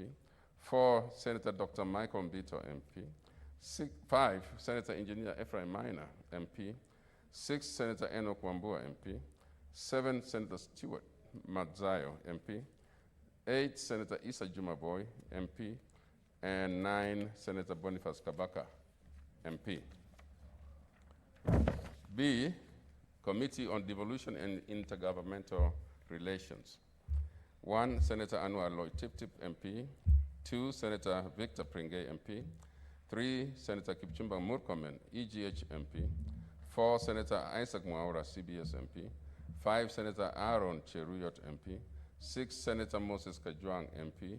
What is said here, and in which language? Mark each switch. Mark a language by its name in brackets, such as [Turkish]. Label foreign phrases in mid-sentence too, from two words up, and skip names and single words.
[English] 4, Senator Dr. Michael Mbito, MP. 5, Senator Engineer Ephraim Minor, MP. 6, Senator Enoch Wambua, MP. 7, Senator Stewart Madzayo, MP. 8, Senator Issa Jumaboy, MP. And 9, Senator Boniface Kabaka, MP. B, Committee on Devolution and Intergovernmental Relations. 1, Senator Anwar Lloyd Tip-Tip, MP. 2, Senator Victor Pringay, MP. 3, Senator Kipchumba Murkomen, EGH MP. 4, Senator Isaac Mwaura, CBS MP. 5, Senator Aaron Cheruyot, MP. 6, Senator Moses Kajwang, MP.